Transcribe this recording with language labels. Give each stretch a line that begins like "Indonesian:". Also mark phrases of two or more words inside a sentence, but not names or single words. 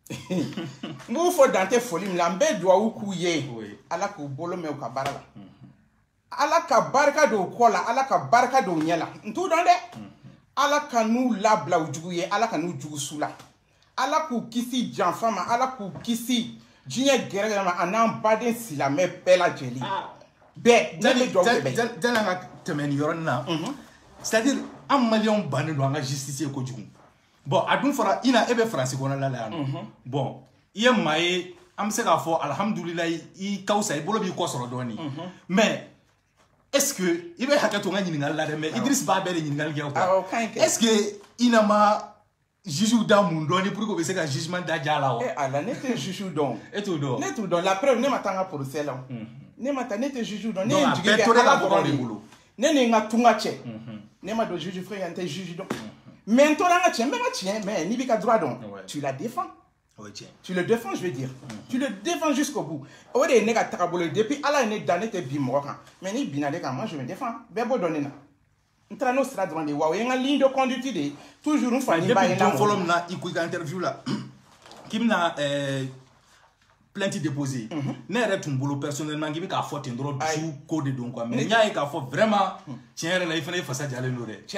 Bambara: n b'u fo dan tɛ foli min la n bɛ dugawu k'u ye Ala k'u bolo mɛn u ka baara la Ala ka barika don u kɔ la Ala ka barika don u ɲɛ la n t'u dɔn dɛ Ala ka n'u labila u jugu ye Ala ka n'u jugu su la Ala k'u kisi janfa ma Ala k'u kisi diɲɛ gɛrɛgɛrɛ ma a n'an baden silamɛ bɛɛ lajɛlen bɛɛ ne bɛ dugawu kɛ bɛɛ jani an ka tɛmɛ nin yɔrɔnin na c'est-à-dire an maliyɛnw bannen don an ka justice ye kojugu bon a dun fɔra Ina e bɛ Faransi kɔnɔna la yan nɔ bon i ye maa ye an bɛ se k'a fɔ alhamdulilayi i ka fisa i bolo b'i kɔ sɔrɔ dɔɔnin
French: mais est-ce que
Bambara: i bɛ hakɛ to n ka ɲininkali la dɛ mais Idriss b'a bɛɛ de ɲininkali kɛ
French: quoi est-ce que
Bambara: Ina ma juge da mun dɔɔni
French: pour que
Bambara: o bɛ se ka jugement da ja la wa ala ne tɛ juge dɔn e t'o dɔn ne t'o dɔn
French: la preuve
Bambara: ne ma taa n ka procès la ne ma taa ne tɛ juge dɔn ne ye n jigi kɛ Ala Ala dɔrɔn de bolo ne ni n ka tunga cɛ ne ma don juge fɛ yan n tɛ juge dɔn mais n tora n ka tiɲɛ n bɛ n ka tiɲɛ mais n'i b'i ka droit dɔn
French: tu la défends tu le défends je veux dire tu le défends jusqu'au bout
Bambara: o de ye ne ka tagabolo depuis Ala ye ne da ne tɛ bin mɔgɔ kan mais ni binna ne kan
French: moi je me défends
Bambara: bɛɛ b'o dɔn ne na n taara n'o sira dɔrɔn de wa o ye n ka
French: ligne de conduite
Bambara: de ye toujours n fa ni ba ye depuis don fɔlɔ min na i ko i ka interview la k'i bɛna
French: plainte déposée
Bambara: ne yɛrɛ tun bolo personnellement k'i bɛ k'a fɔ ten dɔrɔn dusu ko de don quoi mais n y'a ye k'a fɔ vraiment tiɲɛ yɛrɛ la i fana ye fasa jalen don dɛ